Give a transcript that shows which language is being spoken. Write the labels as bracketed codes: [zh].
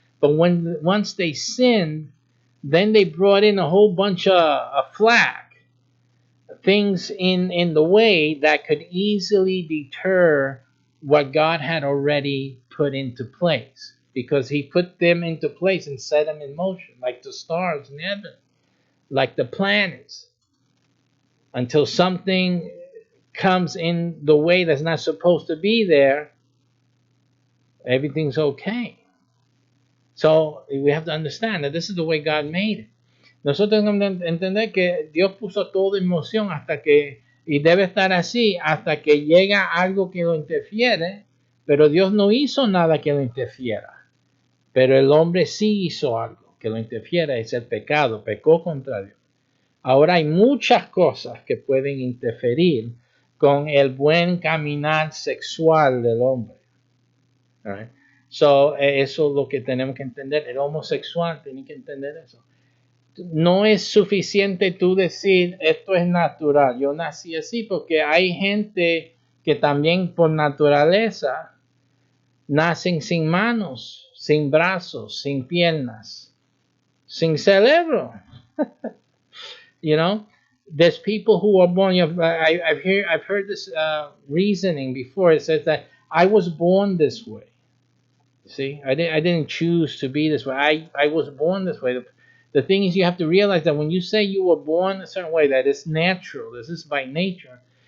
[en] But once they sinned, then they brought in a whole bunch of flack, things in the way that could easily deter what God had already put into place, because he put them into place and set them in motion, like the stars in heaven, like the planets, until something comes in the way that's not supposed to be there, everything's okay. So we have to understand that this is the way God made it. [es] Nosotros tenemos que entender que Dios puso todo en moción y debe estar así hasta que llega algo que lo interfiere, pero Dios no hizo nada que lo interfiera. Pero el hombre sí hizo algo que lo interfiere, es el pecado, pecó contra Dios. Ahora hay muchas cosas que pueden interferir con el buen caminar sexual del hombre. [en] All right? [es] So, eso es lo que tenemos que entender. El homosexual tiene que entender eso. No es suficiente tú decir, esto es natural, yo nací así, porque hay gente que también por naturaleza nacen sin manos, sin brazos, sin piernas, sin cerebro. [en] There's people who are born. I've heard this reasoning before. It says that I was born this way. See, I didn't choose to be this way. I was born this way. The thing is, you have to realize that when you say you were born a certain way, that it's natural. This is by nature.